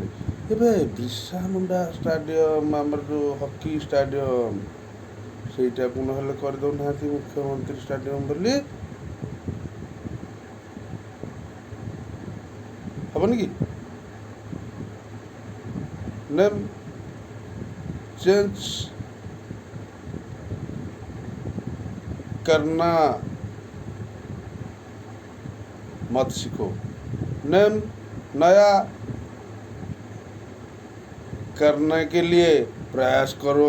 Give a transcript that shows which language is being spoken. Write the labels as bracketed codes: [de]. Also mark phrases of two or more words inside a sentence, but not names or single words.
[or] ଏବେ ବିର୍ସା ମୁଣ୍ଡା ଷ୍ଟାଡ଼ିୟମ୍, ଆମର ଯେଉଁ ହକି ଷ୍ଟାଡ଼ିୟମ୍, ସେଇଟାକୁ ନହେଲେ କରିଦେଉନାହାନ୍ତି ମୁଖ୍ୟମନ୍ତ୍ରୀ ଷ୍ଟାଡ଼ିୟମ୍ ବୋଲି। ହେବନି କି? [hi] ନେମ୍ चेंज करना मत सीखो, नेम नया करने के लिए प्रयास करो।